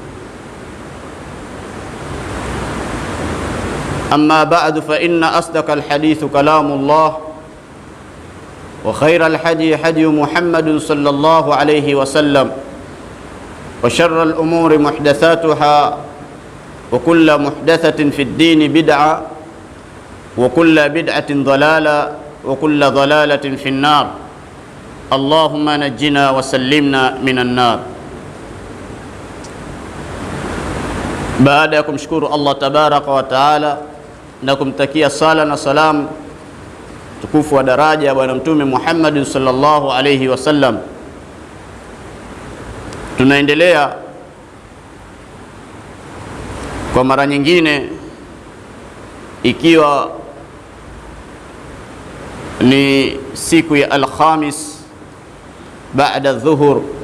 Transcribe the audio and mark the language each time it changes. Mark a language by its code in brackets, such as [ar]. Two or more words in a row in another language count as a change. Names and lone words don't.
[ar] أما بعد فإن أصدق الحديث كلام الله، وخير الحدي حدي محمد صلى الله عليه وسلم، وشر الأمور محدثاتها، وكل محدثة في الدين بدعة، وكل بدعة ضلالة، وكل ضلالة في النار. اللهم نجنا وسلمنا من النار. [sw] Baada ya kumshukuru Allah [ar] تبارك وتعالى [sw] na kumtakia sala na salam tukufu wa daraja ya Bwana Mtume Muhammad [ar] صلى الله عليه وسلم, [sw] tunaendelea kwa mara nyingine, ikiwa ni siku ya Alkhamis baada dhuhur,